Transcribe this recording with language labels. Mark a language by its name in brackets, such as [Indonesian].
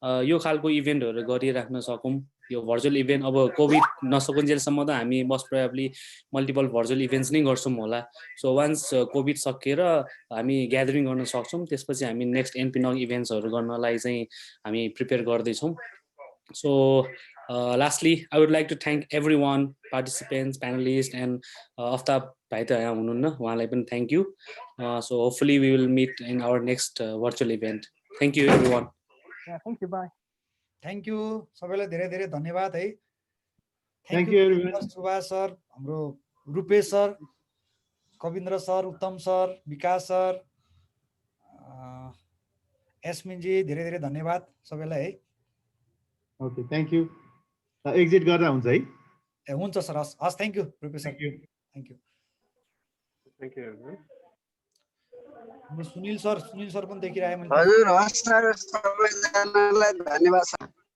[Nepali] यो खालको इभेन्टहरू गरिराख्न सकौँ यो भर्चुअल इभेन्ट अब कोभिड नसकुन्जेलसम्म त हामी most probably multiple virtual events नै गर्छौँ होला सो वान्स कोभिड सकिएर हामी ग्यादरिङ गर्न सक्छौँ त्यसपछि हामी नेक्स्ट एनपिनग इभेन्ट्सहरू गर्नलाई चाहिँ हामी प्रिपेयर गर्दैछौँ so lastly I would like to thank everyone participants panelists and Aftab bhai ta यहाँ हुनुहुन्न उहाँलाई पनि thank you so hopefully we will meet in our next virtual event thank you everyone [English] thank you bye [Nepali] thank you सबैलाई धेरै धेरै धन्यवाद है [English] Thank you everyone [Nepali] Subhash sir हाम्रो रुपेश सर कविन्द्र सर उत्तम सर विकास सर एस्मिन जी धेरै धेरै धन्यवाद सबैलाई है okay thank you एक्जिट गर्दा हुन्छ है ए हुन्छ सर हस् thank you Rupesh sir thank you हाम्रो सुनिल सर पनि देखिरहेँ मैले हजुर हस् सर सबैजनालाई धन्यवाद सर